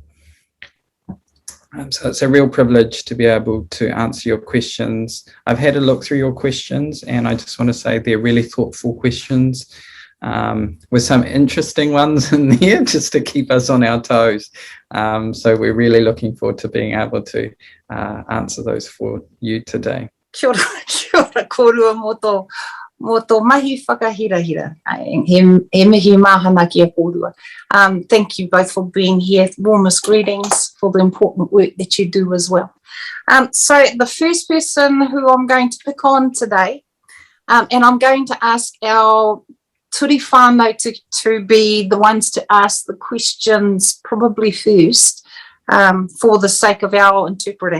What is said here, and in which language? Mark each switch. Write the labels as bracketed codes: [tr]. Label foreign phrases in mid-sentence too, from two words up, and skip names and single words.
[en] So it's a real privilege to be able to answer your questions. I've had a look through your questions and I just want to say they're really thoughtful questions with some interesting ones in there just to keep us on our toes. So we're really looking forward to being able to answer those for you today. [mi] Kia ora korua mō tō mahi whakahirahira. He mihi mahana kia korua. [en] Thank you both for being here. Warmest greetings for the important work that you do as well. So the first person who I'm going to pick on today, and I'm going to ask our [mi] turi whānau [en] to be the ones to ask the questions probably first, for the sake of our interpreting.